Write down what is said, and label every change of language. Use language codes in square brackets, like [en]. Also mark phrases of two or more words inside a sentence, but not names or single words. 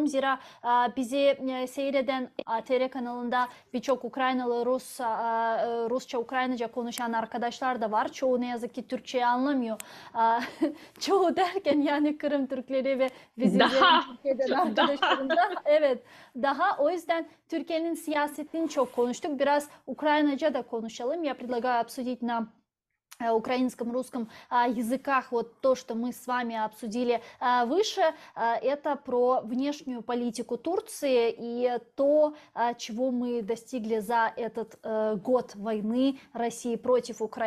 [tr] Zira bizi seyreden ATR kanalında birçok Ukraynalı, Rusça, Ukraynaca konuşan arkadaşlar da var. Çoğu ne yazık ki Türkçeyi anlamıyor. Çoğu derken yani Kırım Türkleri ve bizimlerin Daha Türkiye'den daha arkadaşlarım da, evet, daha o yüzden Türkiye'nin siyasetini çok konuştuk. Biraz Украинаca da konuşalım. [ru] Я предлагаю обсудить на украинском, русском языках вот то, что мы с вами обсудили выше, это про внешнюю политику Турции и то, чего мы достигли за этот год войны России против Украины.